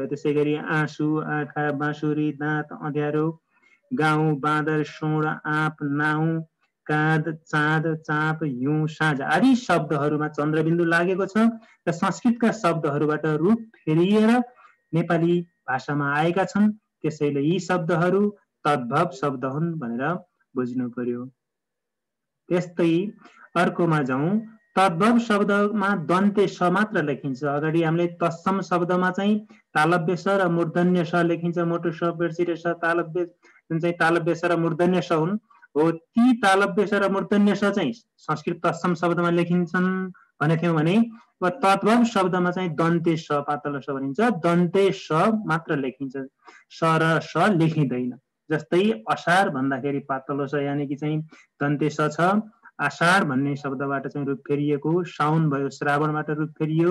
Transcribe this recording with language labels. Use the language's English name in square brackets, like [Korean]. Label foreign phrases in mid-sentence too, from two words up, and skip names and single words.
[Nepali] त्यसै गरी आँसु, आँखा, बाँसुरी, दाँत, अँध्यारो, गाउँ, बाँदर, सोड, आँप, नाउ, काँध, चाँद, चाँप, हिउँ, साँझ आदि शब्दहरूमा चन्द्रबिन्दु लागेको छ र संस्कृतका शब्दहरूबाट रूप फेरिएर नेपाली भाषामा आएका छन्। त्यसैले यी शब्दहरू तद्भव शब्द हुन् भनेर बुझ्नु पर्यो। त्यस्तै अर्कोमा जाउँ। तद्भव शब्दमा दन्ते स मात्र लेखिन्छ। अगाडि हामीले तत्सम शब्दमा चाहिँ तालव्य स र मूर्धन्य स लेखिन्छ। मोटो स, बिर्सिरे स, तालव्य जुन चाहिँ तालव्य स र मूर्धन्य स हुन्, हो ती तालव्य स र मूर्धन्य स चाहिँ संस्कृत तत्सम शब्दमा लेखिन्छन् भनेथ्यौँ भने तद्भव शब्दमा चाहिँ दन्ते स, पातलो स भनिन्छ, दन्ते स मात्र लेखिन्छ, स र स लेखिँदैन। जस्तै असार भन्दाखेरि पातलो स यानि कि चाहिँ दन्ते स छ। आषाढ भन्ने शब्दबाट चाहिँ रूप फेरिएको, साउन भयो, श्रावणबाट रूप फेरियो।